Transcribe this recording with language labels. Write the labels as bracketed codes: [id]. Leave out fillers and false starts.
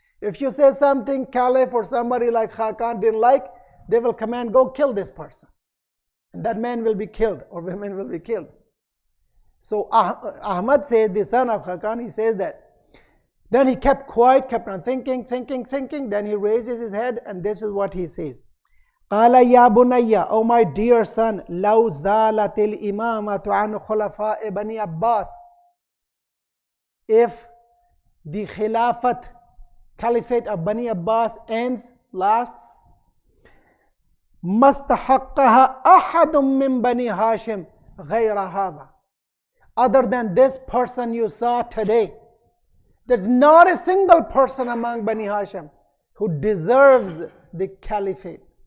[en] If you say something Caliph or somebody like Hakan didn't like, they will command, go kill this person. And that man will be killed or women will be killed. So Ahmad says, the son of Hakan, he says that. Then he kept quiet, kept on thinking. Then he raises his head and this is what he says. [ar] قال يا بني, [en] oh my dear son, [ar] لو زالت الإمامة عن خلفاء بني عباس. [en] If the Khilafat, Caliphate of Bani Abbas ends, lasts, [ar] مستحقها أحد من بني هاشم غير هذا. [en] Other than this person you saw today, there's not a single person among Bani Hashim who deserves the caliphate.